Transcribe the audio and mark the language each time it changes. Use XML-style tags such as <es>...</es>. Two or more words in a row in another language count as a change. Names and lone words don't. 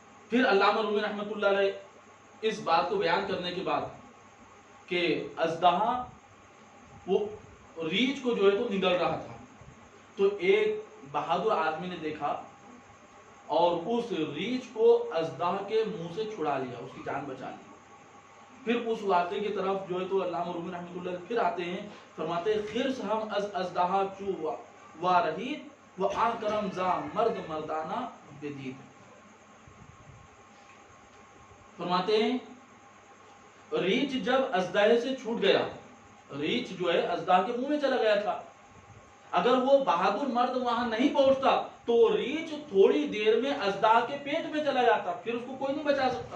<ur>پھر علامہ رومی رحمۃ اللہ علیہ اس بات کو بیان کرنے کے بعد کہ اژدہا وہ ریچھ کو جو ہے تو نگل رہا تھا، تو ایک بہادر آدمی نے دیکھا اور اس ریچھ کو اژدہا کے منہ سے چھڑا لیا، اس کی جان بچا لی۔ پھر اس واقعے کی طرف جو ہے تو علامہ رومی رحمۃ اللہ علیہ پھر آتے ہیں، فرماتے ہیں</ur> <fa>خرس ہم از اژدہا چو وا رہید و آ کرم زا مرد مردانہ بدید۔</fa> <ur>فرماتے ہیں ریچھ جب اژدہے سے چھوٹ گیا، ریچھ جو ہے اژدہا کے منہ میں چلا گیا تھا، اگر وہ بہادر مرد وہاں نہیں پہنچتا تو ریچھ تھوڑی دیر میں اژدہا کے پیٹ میں چلا جاتا، پھر اس کو کوئی نہیں بچا سکتا۔</ur>